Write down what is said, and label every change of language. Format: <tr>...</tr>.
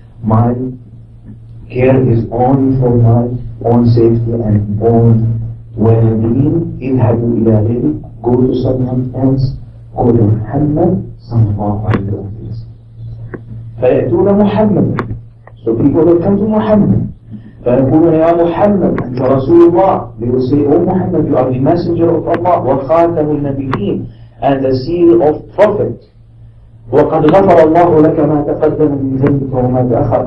<en>My care is only for my own safety and own well-being.</en> <ar>اذهبوا إلى غيري.</ar> <en>Go to someone else. Go to Muhammad sallallahu alayhi wa sallam.</en> <ar>فيأتون محمد.</ar> <en>So people will come to Muhammad.</en> <ar>فيقولون يا محمد أنت رسول الله.</ar> <en>They will say, oh Muhammad, you are the messenger of Allah,</en> <ar>وخاتم النبيين,</ar> <en>and the seal of prophet.</en> <ar>وقد غفر الله لك ما تقدم من ذنبك وما تأخر.</ar>